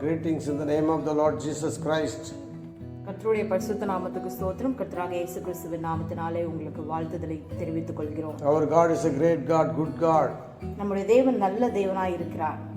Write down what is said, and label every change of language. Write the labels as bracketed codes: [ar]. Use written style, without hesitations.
[en] Greetings in the name of the Lord Jesus Christ. [ta] கர்த்தருடைய பரிசுத்த நாமத்துக்கு ஸ்தோத்திரம். கர்த்தராகிய இயேசு கிறிஸ்துவின் நாமத்தினாலே உங்களுக்கு வாழ்த்துதலை தெரிவித்துக் கொள்கிறோம். [en] Our God is a great God, good God. [ta] நம்முடைய தேவன் நல்ல தேவனாய் இருக்கிறார்.